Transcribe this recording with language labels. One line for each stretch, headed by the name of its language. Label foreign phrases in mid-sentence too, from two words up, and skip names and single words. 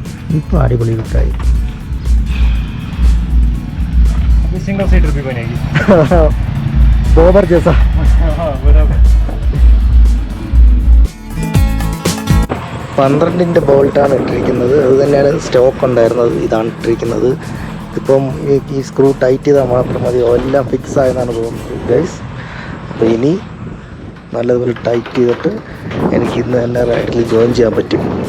Malayalam: ഇപ്പോൾ അടിപൊളി കിട്ടായി.
Hindi: सिंगल सीटर भी बनेगी. बॉबर जैसा. बराबर.
Malayalam: 12-ന്റെ ബോൾട്ടാണ് ഇട്ടിരിക്കുന്നത്. അത് തന്നെയാണ് സ്റ്റോക്ക് ഉണ്ടായിരുന്നത്. ഇതാണ് ഇട്ടിരിക്കുന്നത്. ഇപ്പം ഈ സ്ക്രൂ ടൈറ്റ് ചെയ്താൽ മാത്രം മതി. എല്ലാം ഫിക്സ് ആയെന്നാണ് തോന്നുന്നത് ഗൈസ്. അപ്പോൾ ഇനി നല്ലതുപോലെ ടൈറ്റ് ചെയ്തിട്ട് എനിക്ക് ഇന്ന് തന്നെ റൈഡിൽ ജോയിൻ ചെയ്യാൻ പറ്റും.